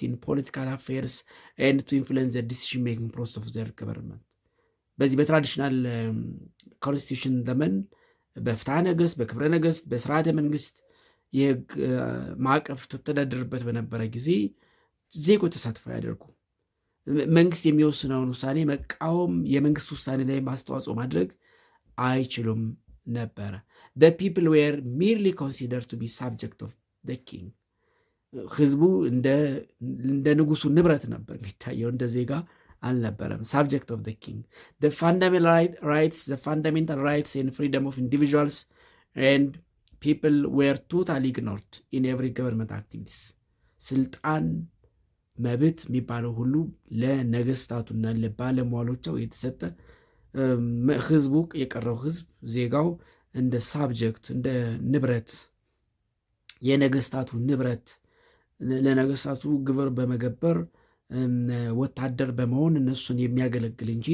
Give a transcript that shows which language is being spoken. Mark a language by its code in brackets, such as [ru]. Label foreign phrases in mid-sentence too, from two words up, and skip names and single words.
[en] in political affairs and to influence the decision making process of their government። [am] በዚህ በትራዲሽናል ኮንስቲቱሽን ዘመን በፍትሐ ነገሥት፣ በክብረ ነገሥት፣ በስርዓተ መንግስት የህግ ማዕቀፍ ተተዳደርበት በነበረ ጊዜ ዜጎች ተሳትፎ ያደርጉ መንግስት የሚወስነውን ውሳኔ መቃወም፣ የመንግስት ውሳኔ ላይ ማስተዋጽኦ ማድረግ አይችሉም ነበረ። [en] the people were merely considered to be subject of the king [am] ህዝቡ እንደ ንጉሱ ንብረት ነበር የሚታየው፣ እንደ ዜጋ [en] አልነበረም። subject of the king the fundamental rights and freedom of individuals and people were totally ignored in every government [am] activities ስልጣን መብት የሚባለው ሁሉ ለነገስታቱና ለባለሟሎቻው የተሰጠ ህዝቡ የቀረው ህዝብ ዜጋው እንደ ሳብጀክት እንደ ንብረት የነገስታቱ ንብረት ለነገስታቱ ግብር በመገበር ወታደር በመሆን እነሱን የሚያገለግል እንጂ